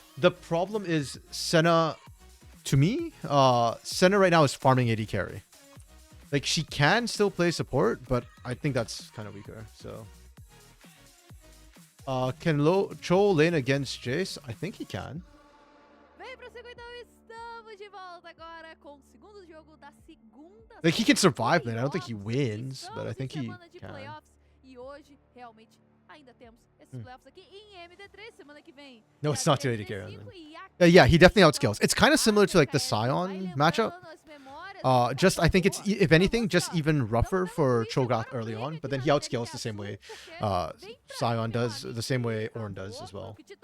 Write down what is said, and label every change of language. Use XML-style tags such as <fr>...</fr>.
<en>The problem is Senna, to me, Senna right now is farming AD carry. Like she can still play support, but I think that's kind of weaker. So. Can Cho lane against Jace? I think he can.</en> <pt>Vem pro Circuito, estamos de volta agora com o segundo jogo da segunda.</pt> <en>Like he can survive lane. I don't think he wins, but I think he can.</en> <pt>E hoje realmente ainda temos esses playoffs aqui em MD3 semana que vem.</pt> <en>No, it's not too late to carry on. Yeah, he definitely outscales. It's kind of similar to like the Sion matchup. Just I think it's if anything just even rougher for Cho'Gath early on, but then he outscales the same way Sion does, the same way Ornn does as well.</en>